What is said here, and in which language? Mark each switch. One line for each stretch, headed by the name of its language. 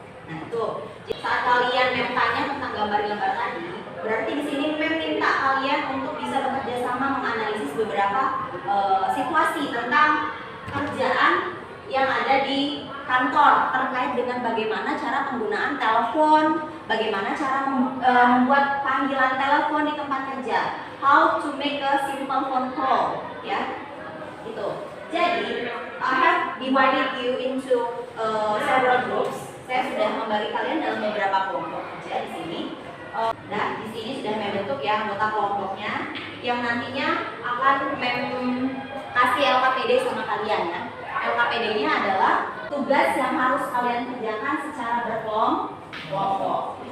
Indonesian: Nah itu saat kalian mem tanya tentang gambar-gambar tadi, berarti di sini mem minta kalian untuk bisa bekerja sama menganalisis beberapa situasi tentang kerjaan yang ada di kantor terkait dengan bagaimana cara penggunaan telepon, bagaimana cara membuat panggilan telepon di tempat kerja,
English: how to make a simple phone call,
Indonesian: ya, gitu.
English: Jadi, I have divided you into several groups.
Indonesian: Saya sudah membagi kalian dalam beberapa kelompok kerja di sini. Nah, di sini sudah membentuk ya anggota kelompoknya yang nantinya akan kasih LKPD sama kalian ya. LKPD-nya adalah tugas yang harus kalian kerjakan secara berkelompok.